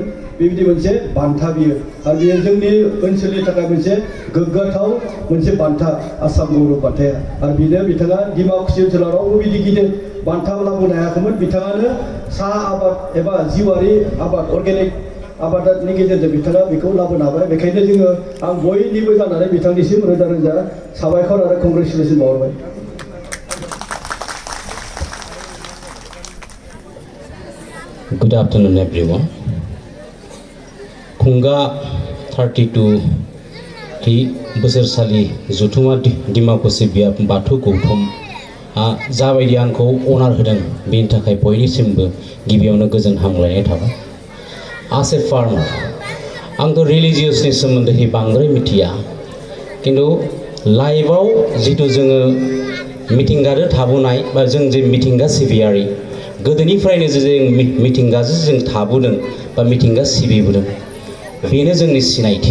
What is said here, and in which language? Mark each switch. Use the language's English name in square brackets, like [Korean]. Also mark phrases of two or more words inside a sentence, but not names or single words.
[Bodo] बेबायदि मोनसे बान्था बियो आरो बेयो जोंनि ओनसोलनि थाखाय मोनसे गोग्गाथाव मोनसे बान्था आसाम गौरव बान्थाया आरो बिनो बिथाङा डिमाकुसि ओनसोलाव रावबो बिदि गिदिर बान्था लाबोनो हायाखैमोन बिथाङानो साहा आबाद एबा जिउआरि आबाद अर्गेनिक आबादनि गेजेरजों बिथाङा बेखौ लाबोनो हाबाय बेखायनो जोङो आं बयनिबो जानानै बिथांनिसिम रोजा रोजा साबायखर आरो कंग्रेचुलेसन बावहरबाय। [English] Good afternoon everyone. [Bodo] खुंगा 32 थि बोसोरसालि जुथुमा डिमाकुसि बिया बाथौ गौतुमआ जाबायदि आंखौ अनार होदों बेनि थाखाय बयनिसिमबो गिबियावनो गोजोन हामलायनाय थाबाय। [English] As a farmer, [Bodo] आंथ' रिलिजियसनि सोमोन्दै बांद्राय मिथिया किन्तु लाइफआव जितु जोङो मिथिंगाजों थाबोनाय बा जों जे मिथिंगा सिबियारि गोदोनिफ्रायनो जे जों मिथिंगाजों जों थाबोदों बा मिथिंगा सिबिबोदों बेनो जोंनि सिनायथि।